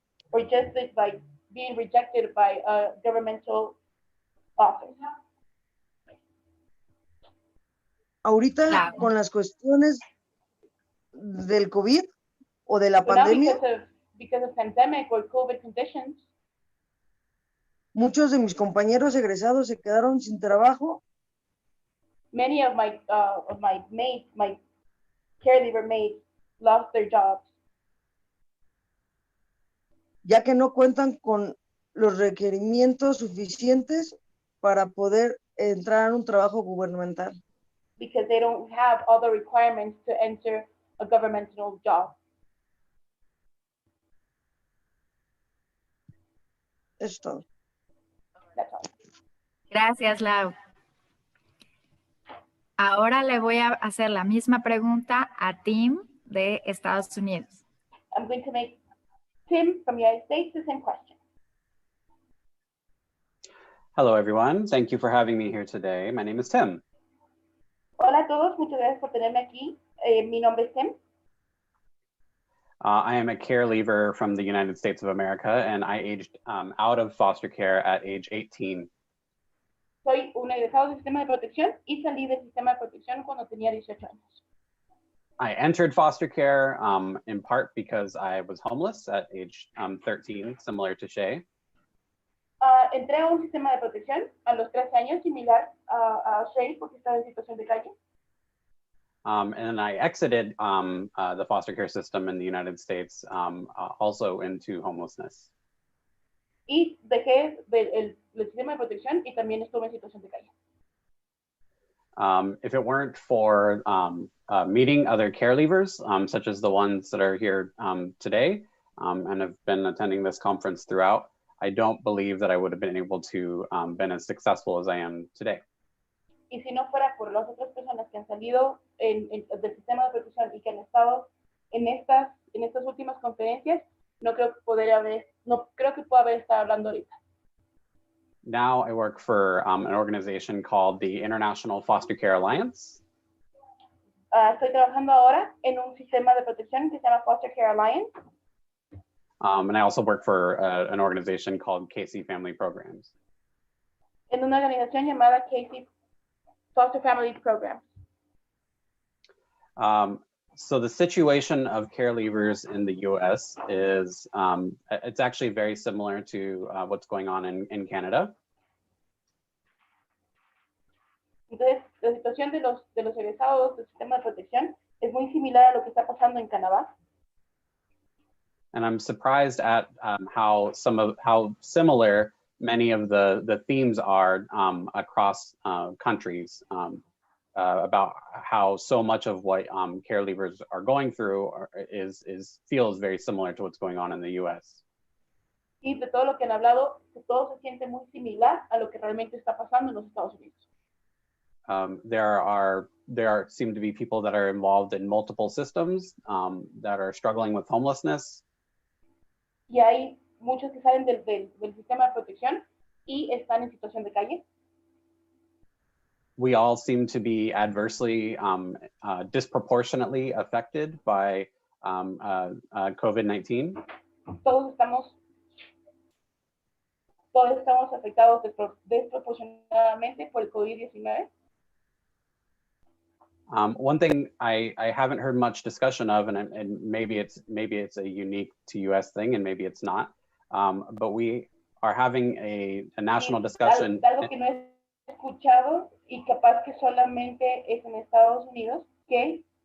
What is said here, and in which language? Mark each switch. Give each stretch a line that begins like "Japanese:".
English: or just by being rejected by a governmental office.
Spanish: Ahorita Claro. con las cuestiones del COVID o de la
English: But now
Spanish: pandemia,
English: because of pandemic or COVID conditions,
Spanish: muchos de mis compañeros egresados se quedaron sin trabajo
English: many of my mates, my caregiver mates, lost their jobs
Spanish: ya que no cuentan con los requerimientos suficientes para poder entrar a un trabajo gubernamental.
English: because they don't have all the requirements to enter a governmental job.
Spanish: Eso es todo.
English: That's all.
Spanish: Gracias, Lau. Ahora le voy a hacer la misma pregunta a Tim de Estados Unidos.
English: I'm going to make Tim from the United States the same question. Hello, everyone. Thank you for having me here today. My name is Tim.
Spanish: Hola a todos, muchas gracias por tenerme aquí. Mi nombre es Tim.
English: I am a care leaver from the United States of America, and I aged out of foster care at age 18.
Spanish: Soy un egresado del sistema de protección y salí del sistema de protección cuando tenía 18 años.
English: I entered foster care in part because I was homeless at age 13, similar to Shay.
Spanish: Entré a un sistema de protección a los 13 años, similar a Shay, porque estaba en situación de calle.
English: And I exited the foster care system in the United States also into homelessness.
Spanish: Y dejé el sistema de protección y también estuve en situación de calle.
English: If it weren't for meeting other care leavers, such as the ones that are here today and have been attending this conference throughout, I don't believe that I would have been able to been as successful as I am today.
Spanish: Y si no fuera por las otras personas que han salido del sistema de protección y que han estado en estas últimas conferencias, no creo que pueda haber estado hablando ahorita.
English: Now I work for an organization called the International Foster Care Alliance.
Spanish: Estoy trabajando ahora en un sistema de protección que se llama Foster Care Alliance.
English: And I also work for an organization called KC Family Programs.
Spanish: En una organización llamada KC Foster Family Programs.
English: So the situation of care leavers in the US is, it's actually very similar to what's going on in Canada.
Spanish: Entonces, la situación de los egresados del sistema de protección es muy similar a lo que está pasando en Canadá.
English: And I'm surprised at how similar many of the themes are across countries. About how so much of what care leavers are going through feels very similar to what's going on in the US.
Spanish: Y de todo lo que han hablado, que todo se siente muy similar a lo que realmente está pasando en los Estados Unidos.
English: There seem to be people that are involved in multiple systems that are struggling with homelessness.
Spanish: Y hay muchos que salen del sistema de protección y están en situación de calle.
English: We all seem to be adversely, disproportionately affected by COVID-19.
Spanish: Todos estamos afectados desproporcionadamente por el COVID-19.
English: One thing I haven't heard much discussion of, and maybe it's a unique to US thing, and maybe it's not, but we are having a national discussion.
Spanish: Algo que no he escuchado y capaz que solamente es en Estados Unidos, que